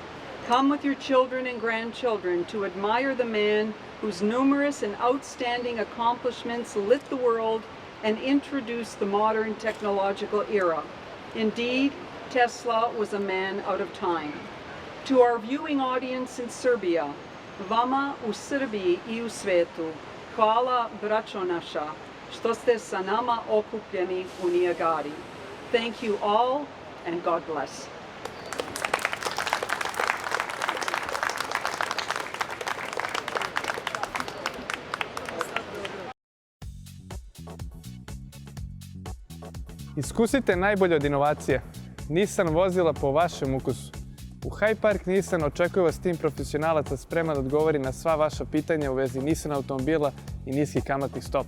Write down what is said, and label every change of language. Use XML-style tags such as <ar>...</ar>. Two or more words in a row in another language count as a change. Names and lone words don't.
<en>Come with your children and grandchildren to admire the man whose numerous and outstanding accomplishments lit the world and introduced the modern technological era. Indeed, Tesla was a man out of time. To our viewing audience in Serbia,</en> <sr>vama u Srbiji i u svetu, hvala braćo naša, što ste sa nama okupljeni u Nijagari.</sr> <en>Thank you all, and God bless.</en> <sr>Iskusite najbolje od inovacije. Nissan vozila po vašem ukusu. U High Park Nissan očekuje vas tim profesionalaca spreman da odgovori na sva vaša pitanja u vezi Nissan automobila i niskih kamatnih stopa.</sr>